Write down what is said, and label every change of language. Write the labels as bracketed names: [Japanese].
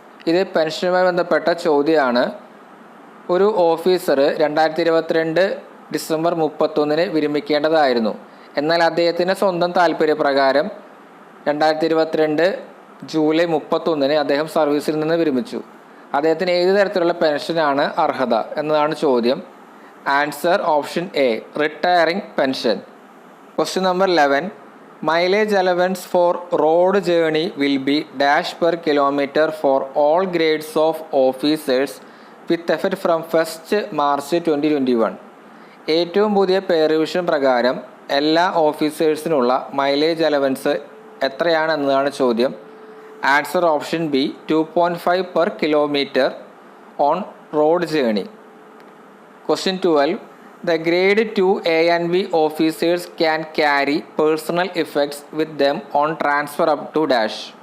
[Malayalam] ഇത് പെൻഷനുമായി ബന്ധപ്പെട്ട ചോദ്യമാണ്. ഒരു ഓഫീസർ 2022 ഡിസംബർ 31 വിരമിക്കേണ്ടതായിരുന്നു. എന്നാൽ അദ്ദേഹത്തിൻ്റെ സ്വന്തം താല്പര്യപ്രകാരം 2022 ജൂലൈ 31 അദ്ദേഹം സർവീസിൽ നിന്ന് വിരമിച്ചു. അദ്ദേഹത്തിന് ഏത് തരത്തിലുള്ള പെൻഷനാണ് അർഹത എന്നതാണ് ചോദ്യം. [English] Answer option A, retiring pension. Question number 11. Mileage allowance for road journey will be dash per kilometer for all grades of officers with effect from 1st March 2021. [Malayalam] ഏറ്റവും പുതിയ പേ റിവിഷൻ പ്രകാരം എല്ലാ ഓഫീസേഴ്സിനുള്ള മൈലേജ് അലവൻസ് എത്രയാണ് എന്നതാണ് ചോദ്യം. [English] Answer option B, 2.5 per kilometer on road journey. Question 12. The grade 2 A and B officers can carry personal effects with them on transfer up to dash.